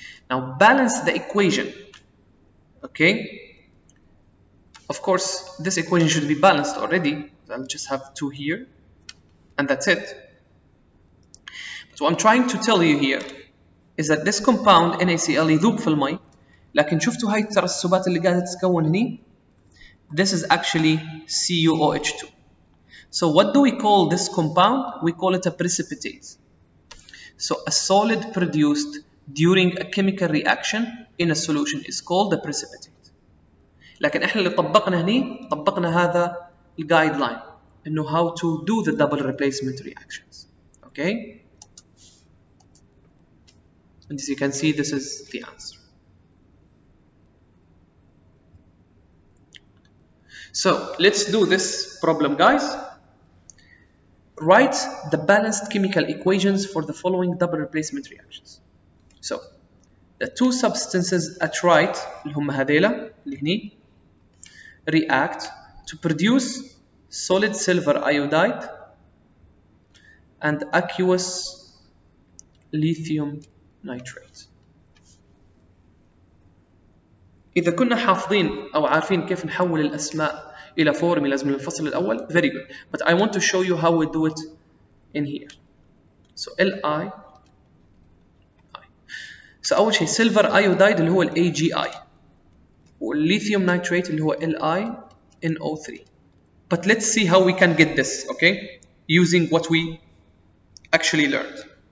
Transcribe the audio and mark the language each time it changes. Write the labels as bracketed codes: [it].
[en] Now balance the equation. Okay? Of course, this equation should be balanced already. I'll just have 2 here, and that's it. But what I'm trying to tell you here is that this compound NaCl [ar] يذوب في المي. لكن شفتوا هاي الترسبات اللي قاعدة تتكون هني؟ [en] This is actually CuOH2. So what do we call this compound? We call it a precipitate. So a solid produced during a chemical reaction in a solution is called a precipitate. [ar] لكن احنا اللي طبقنا هني طبقنا هذا الجايد لاين انه [en] how to do the double replacement reactions. Okay? And as you can see, this is the answer. So let's do this problem, guys. Write the balanced chemical equations for the following double replacement reactions. So the two substances at right [ar] اللي هم هذيلا اللي هني [en] react to produce solid silver iodide and aqueous lithium nitrate. [ar] إذا كنا حافظين أو عارفين كيف نحول الأسماء إلى formulas من الفصل الأول, [en] very good. But I want to show you how we do it in here. So Li. [ar] So أول شيء silver iodide اللي هو AgI, والlithium nitrate اللي هو LiNO3. [en] But let's see how we can get this, okay? Using what we actually learned.